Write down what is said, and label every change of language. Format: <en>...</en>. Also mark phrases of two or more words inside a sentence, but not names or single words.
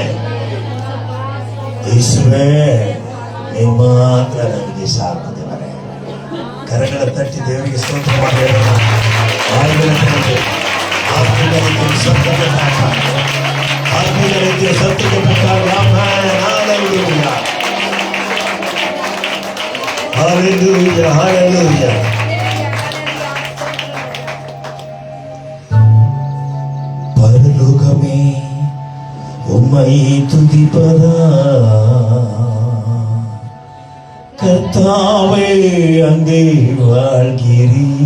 <kn>ಯೇಸುವೇ ನೀನು ಮಾತ್ರ ನನಗೆ ಸಾಕು ದೇವರೇ. ಕರಗಳ ತಟ್ಟಿ ದೇವರಿಗೆ ಸ್ತೋತ್ರ ಮಾಡಿ ಆತ್ಮೀಯ ಸತ್ಯಕ್ಕೆ ಆತ್ಮೀಯ ರೀತಿಯ ಸತ್ಯಕ್ಕೆ Hallelujah, hallelujah.</kn> <ta>பரலோகமே உம்மை துதிப்பதா, கர்த்தாவே அங்கே வாழ்கிறீ.</ta>